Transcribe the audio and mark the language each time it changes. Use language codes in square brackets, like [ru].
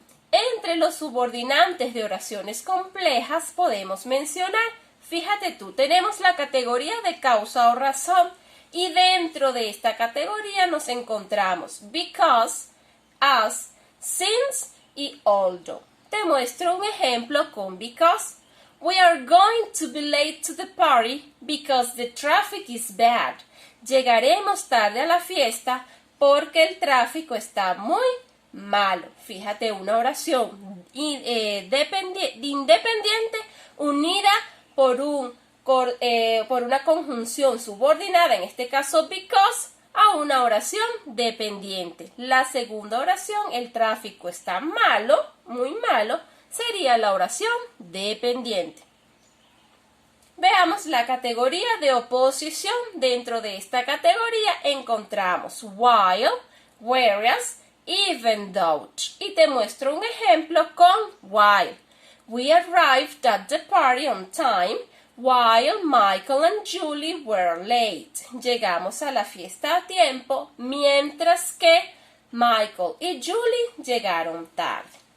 [es] Entre los subordinantes de oraciones complejas podemos mencionar, fíjate tú, tenemos la categoría de causa o razón y dentro de esta categoría nos encontramos because, as, since y although. Te muestro un ejemplo con because. [en] We are going to be late to the party because the traffic is bad. [es] Llegaremos tarde a la fiesta porque el tráfico está muy malo. Fíjate, una oración independiente unida por una conjunción subordinada, en este caso because, a una oración dependiente. La segunda oración, el tráfico está malo, muy malo, sería la oración dependiente. Veamos la categoría de oposición. Dentro de esta categoría encontramos while, whereas, even though. Y te muestro un ejemplo con while. [en] We arrived at the party on time while Michael and Julie were late. [es] Llegamos a la fiesta a tiempo mientras que Michael y Julie llegaron tarde.